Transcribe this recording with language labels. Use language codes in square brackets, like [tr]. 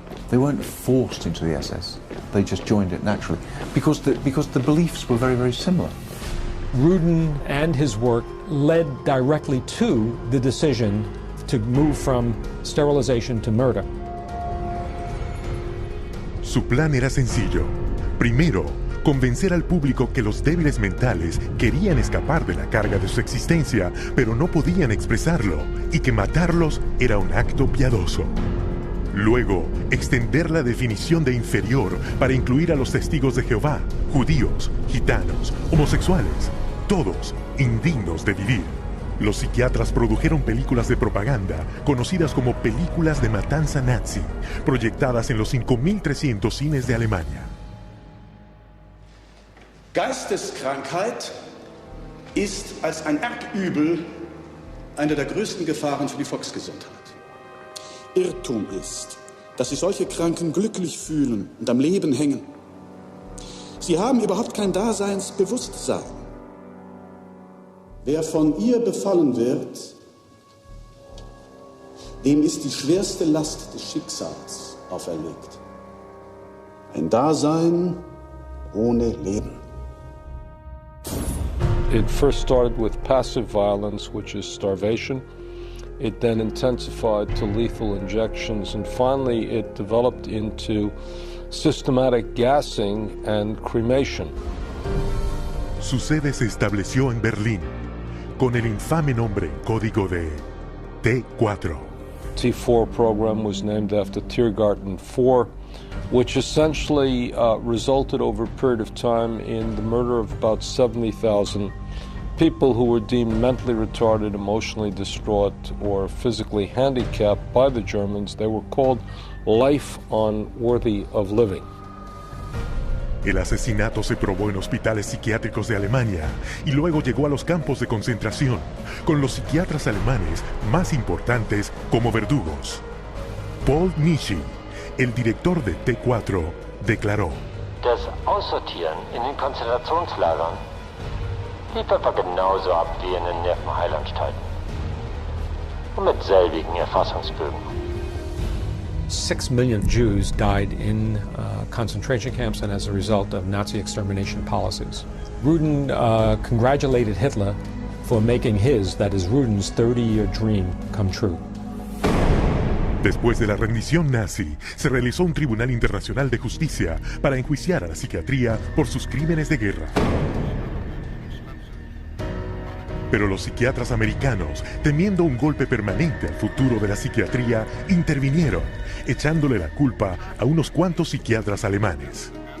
[en] They weren't forced into the SS, they just joined it naturally, because the beliefs were very, very similar. Ruden and his work led directly to the decision to move from sterilization to murder. [es] Su plan era sencillo. Primero, convencer al público que los débiles mentales querían escapar de la carga de su existencia, pero no podían expresarlo, y que matarlos era un acto piadoso. Luego, extender la definición de inferior para incluir a los testigos de Jehová, judíos, gitanos, homosexuales, todos indignos de vivir. Los psiquiatras produjeron películas de propaganda conocidas como películas de matanza nazi, proyectadas en los 5.300 cines de Alemania. [de] Geisteskrankheit ist als ein Erbübel eine der größten Gefahren für die Volksgesundheit. Irrtum ist, dass sich solche Kranken glücklich fühlen und am Leben hängen. Sie haben überhaupt kein Daseinsbewusstsein. Wer von ihr befallen wird, dem ist die schwerste Last des Schicksals auferlegt. Ein Dasein ohne Leben. [en] It first started with passive violence, which is starvation, It then intensified to lethal injections, and finally it developed into systematic gassing and cremation. [es] Su sede se estableció en Berlín, con el infame nombre en código de T4. [en] T4 program was named after Tiergarten 4, which essentially resulted over a period of time in the murder of about 70,000 people who were deemed mentally retarded, emotionally distraught, or physically handicapped by the Germans. They were called life unworthy of living. [es] El asesinato se probó en hospitales psiquiátricos de Alemania y luego llegó a los campos de concentración, con los psiquiatras alemanes más importantes como verdugos. Paul Nischi, el director de T4, declaró: [de] Das Aussortieren in den Konzentrationslagern lief etwa genauso ab wie in den Nervenheilanstalten. Und mit selbigen Erfassungsbögen. [en] 6 million Jews died in concentration camps and as a result of Nazi extermination policies. Rudin congratulated Hitler for making his, that is Rudin's, 30-year dream come true. [es] Después de la rendición nazi, se realizó un Tribunal Internacional de Justicia para enjuiciar a la psiquiatría por sus crímenes de guerra. Pero los psiquiatras americanos, temiendo un golpe permanente al futuro de la psiquiatría, intervinieron, echándole la culpa a unos cuantos psiquiatras alemanes.